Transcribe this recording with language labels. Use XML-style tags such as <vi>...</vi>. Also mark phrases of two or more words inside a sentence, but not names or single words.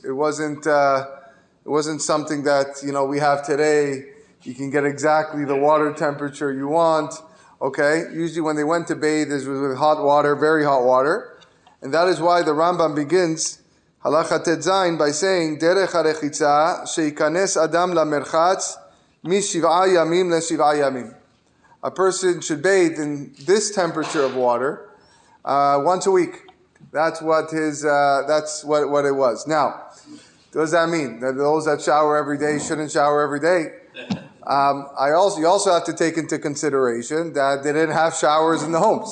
<en>It wasn't something that we have today. You can get exactly the water temperature you want. Okay, usually when they went to bathe, it was with hot water, very hot water, and that is why the Rambam begins Hilchot Deot by saying</en> <he>דרך הרחיצה שיכנס אדם למרחץ משבעה ימים לשבעה ימים.</he> <en>A person should bathe in this temperature of water once a week. That's what what it was. Now, what does that mean? That those that shower every day shouldn't shower every day? You also have to take into consideration that they didn't have showers in the homes.</en>